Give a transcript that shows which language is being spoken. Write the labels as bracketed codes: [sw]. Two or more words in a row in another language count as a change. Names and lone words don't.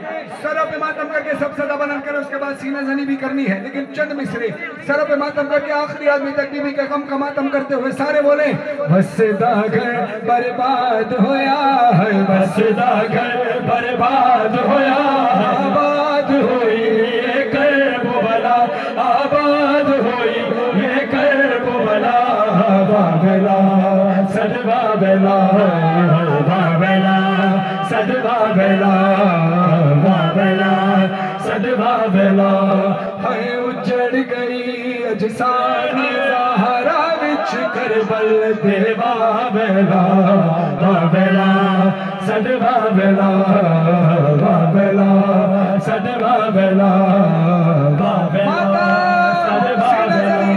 [ur] سروں پہ ماتم کر کے سب صدا بلند کرے، اس کے بعد سینہ زنی بھی کرنی ہے، لیکن چند مصرے سروں پہ ماتم کر کے آخری آدمی تک بیوی کے غم کا ماتم کرتے ہوئے سارے بولیں، [pa] بس دا گھر برباد ہویا ہے، بس بسدا گھر برباد ہویا، آباد ہوئی یہ کربلا، آباد ہوئی یہ کربلا، بابلا صد بابلا، بابلا صد بابلا، بابلا صد بابلا۔ ہے اجڑ گئی اجساد زہرا وچ کربل دے بابلا، بابلا صد بابلا، بابلا صد بابلا، بابلا صد بابلا۔